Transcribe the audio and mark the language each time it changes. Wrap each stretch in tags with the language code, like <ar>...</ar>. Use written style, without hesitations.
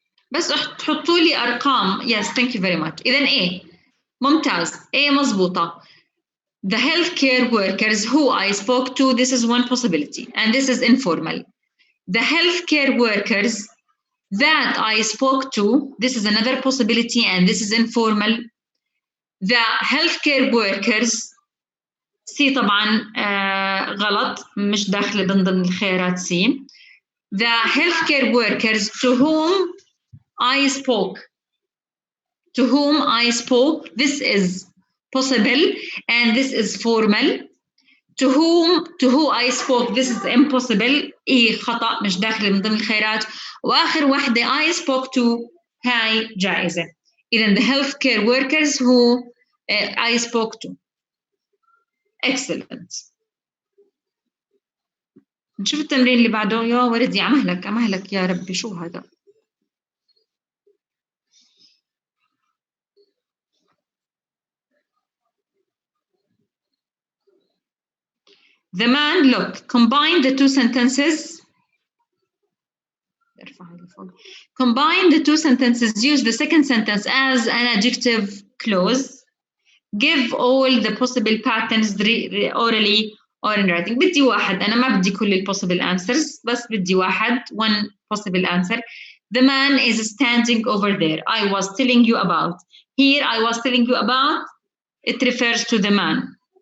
<ar>بس تحطوا لي أرقام.</ar> <en>Yes, thank you very much.</en> <ar>إذن A. ممتاز. A مضبوطة.</ar> <en>The healthcare workers who I spoke to, this is one possibility, and this is informal. The healthcare workers that I spoke to, this is another possibility, and this is informal. The healthcare workers,</en> <ar>C طبعا غلط, مش داخل ضمن الخيارات C.</ar> <en>The healthcare workers to whom I spoke. To whom I spoke, this is possible, and this is formal. To who I spoke, this is impossible.</en> <ar>إيه خطأ, مش داخل من ضمن الخيارات. وآخر واحدة</ar> <en>I spoke to,</en> <ar>هاي جائزة. إذن</ar> <en>the healthcare workers who I spoke to. Excellent.</en> <ar>نشوف التمرين اللي بعده. يا ولدي عمهلك يا ربي, شو هذا؟</ar> <en>The man, look, combine the two sentences. Combine the two sentences, use the second sentence as an adjective clause. Give all the possible patterns orally or in writing.</en> <ar>بدي واحد, أنا ما بدي كل</ar> <en>possible answers,</en> <ar>بس بدي واحد,</ar> <en>one possible answer. The man is standing over there. I was telling you about. Here I was telling you about, it refers to the man.</en>